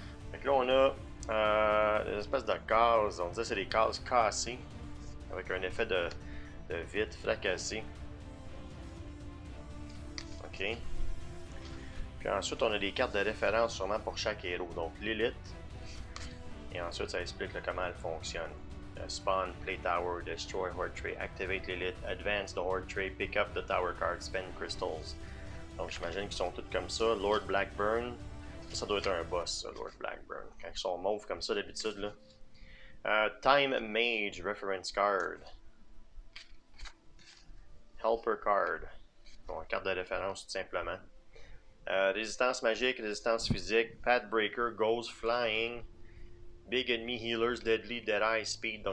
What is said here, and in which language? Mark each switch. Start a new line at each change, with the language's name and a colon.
French: Fait que là, on a des espèces de cases. On dirait que c'est des cases cassées, avec un effet de vitre fracassé. Ok. Puis ensuite, on a des cartes de référence sûrement pour chaque héros. Donc Lilith. Et ensuite, ça explique là, comment elle fonctionne.
English: Spawn, play tower, destroy horde tray, activate Lilith, advance the horde tray, pick up the tower card, spend crystals.
French: Donc j'imagine qu'ils sont tous comme ça. Lord Blackburn, ça doit être un boss, ça, Lord Blackburn. Quand ils sont mauves comme ça d'habitude là. Time Mage Reference Card. Helper Card. Bon, carte de référence tout simplement. Résistance magique, résistance physique, Path Breaker, Ghost Flying, Big Enemy Healers, Deadly, Deadeye, Speed.